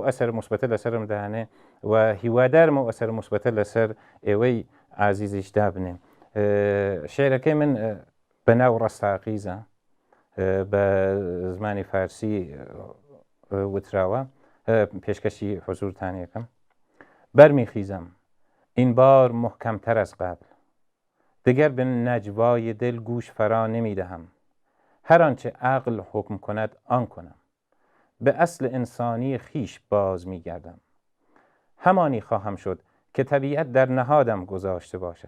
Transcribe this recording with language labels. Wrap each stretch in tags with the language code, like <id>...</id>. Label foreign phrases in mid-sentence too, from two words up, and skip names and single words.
<ckb>ئەسەر موسبەتە لەسرم دانێ و هیوادارمە و ئەسەر موسبەتە لەسەر ئێوەی عازیزیشدا بنێ شعرەکەی من بەناو ڕەستاقیزە بە زمانی فارسی وتراوە پێشکەشی حضورتانیەکەم</ckb> <fa>بەرمی خیزم این بار محکمتر از قبل دیگر به نجوای دل گوش فرا نمی دهم هر آنچه عقل حکم کند آن کنم. به اصل انسانی خیش باز می گردم. همانی خواهم شد که طبیعت در نهادم گذاشته باشد.</fa>